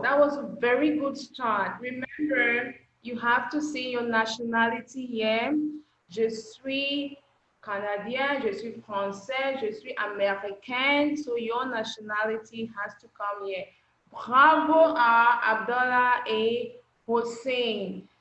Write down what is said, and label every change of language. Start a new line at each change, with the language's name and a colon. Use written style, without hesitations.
English: That was a very good start. Remember, you have to say your nationality here.
French: Je suis Canadien, je suis Français, je suis Américain.
English: So your nationality has to come here.
French: Bravo à Abdallah et Hossein.